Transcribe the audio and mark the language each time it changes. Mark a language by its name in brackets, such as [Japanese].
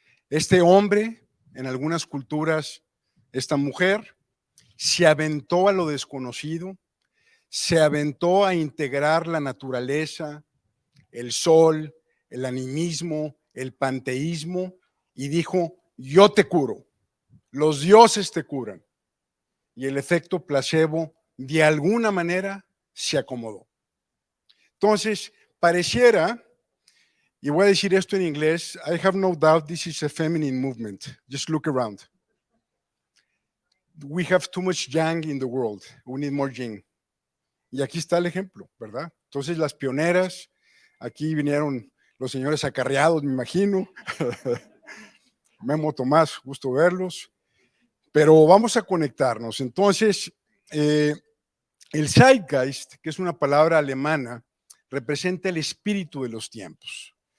[Spanish] Este hombre, en algunas culturas, esta mujer, se aventó a lo desconocido, se aventó a integrar la naturaleza, el sol, el animismo, el panteísmo, y dijo, yo te curo, los dioses te curan. Y el efecto placebo, de alguna manera, se acomodó. Entonces, pareciera, y voy a decir esto en inglés, [English] I have no doubt this is a feminine movement. Just look around. We have too much yang in the world. We need more yin. [Spanish] Y aquí está el ejemplo, ¿verdad? Entonces, las pioneras, aquí vinieron los señores acarreados, me imagino. Memo, Tomás, gusto verlos. Pero vamos a conectarnos. Entonces, el Zeitgeist, que es una palabra alemana, representa el espíritu de los tiempos.